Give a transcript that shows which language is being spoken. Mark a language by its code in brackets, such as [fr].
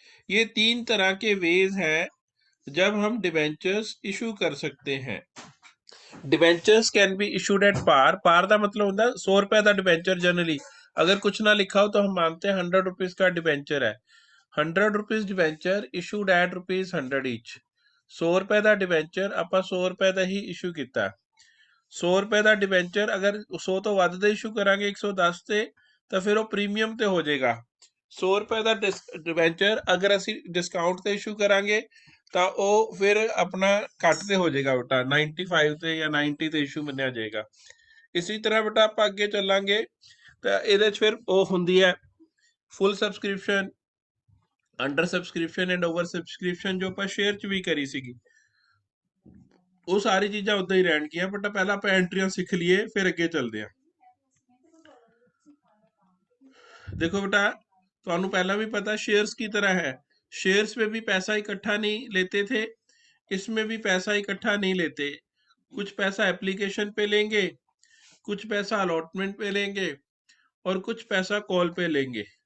[hi] ये 3 तरह के वेज हैं जब हम डिबेंचर्स इशू कर सकते हैं। [en] Debentures can be issued at par. [hi] पार का मतलब होता है 100 रुपए का डिबेंचर। जनरली अगर कुछ ना लिखा हो तो हम मानते हैं 100 रुपीज का डिबेंचर है। [en] 100 rupees debenture issued at ₹100 each. [hi] 100 रुपए का डिबेंचर [pa] ਆਪਾਂ 100 रुपए ਦਾ ਹੀ ਇਸ਼ੂ ਕੀਤਾ। 100 रुपए ਦਾ डिबेंचर अगर 100 ਤੋਂ ਵੱਧ ਦਾ ਇਸ਼ੂ ਕਰਾਂਗੇ 110 ਤੇ, ਤਾਂ ਫਿਰ ਉਹ ਪ੍ਰੀਮੀਅਮ ਤੇ ਹੋ ਜਾਏਗਾ। 100 रुपए ਦਾ डिबेंचर अगर ਅਸੀਂ डिस्काउंट ਤੇ ਇਸ਼ੂ ਕਰਾਂਗੇ ਤਾਂ ਉਹ ਫਿਰ ਆਪਣਾ ਘੱਟ ਤੇ ਹੋ ਜਾਏਗਾ ਬੇਟਾ, 95 ਤੇ ਜਾਂ 90 ਤੇ ਇਸ਼ੂ ਮੰਨਿਆ ਜਾਏਗਾ। ਇਸੇ ਤਰ੍ਹਾਂ ਬੇਟਾ ਆਪਾਂ ਅੱਗੇ ਚੱਲਾਂਗੇ ਤਾਂ ਇਹਦੇ 'ਚ ਫਿਰ ਉਹ ਹੁੰਦੀ ਹੈ ਫੁੱਲ subscription, under subscription and over subscription, ਜੋ ਆਪਾਂ ਸ਼ੇਅਰ 'ਚ ਵੀ ਕਰੀ ਸੀਗੀ। ਉਹ ਸਾਰੀ ਚੀਜ਼ਾਂ ਉਦਾਂ ਹੀ ਰਹਿਣਗੀਆਂ, ਬਟ ਪਹਿਲਾਂ ਆਪਾਂ ਐਂਟਰੀਆਂ ਸਿੱਖ ਲਈਏ ਫਿਰ ਅੱਗੇ ਚੱਲਦੇ ਹਾਂ। [hi] देखो बेटा, तो पहला भी पता शेयर्स की तरह है। शेयर्स में भी पैसा इकट्ठा नहीं लेते थे, इसमें भी पैसा इकट्ठा नहीं लेते। कुछ पैसा एप्लीकेशन पे लेंगे, कुछ पैसा अलॉटमेंट पे लेंगे, और कुछ पैसा कॉल पे लेंगे।